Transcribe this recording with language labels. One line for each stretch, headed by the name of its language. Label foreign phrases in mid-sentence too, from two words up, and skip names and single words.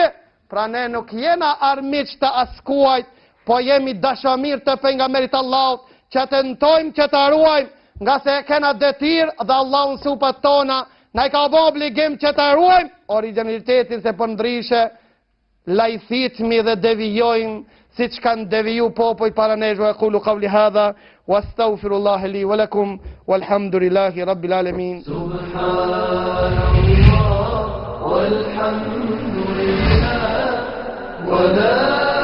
Albanian: Pra ne nuk jena armiq të askuajt, po jemi dashamir të pejgamberit Allahut, që të nëtojmë që të ruajmë, nga se kena detir dhe Allah në supat tona, na i ka bo obligim që të ruajmë, originalitetin se për ndryshe, lajthitmi dhe devijojmë, si që kanë deviju popoj para nejshve, e
Arabic: أقول قولي هذا وأستغفر الله لي ولكم والحمد لله رب العالمين. سبحان الله والحمد لله ولا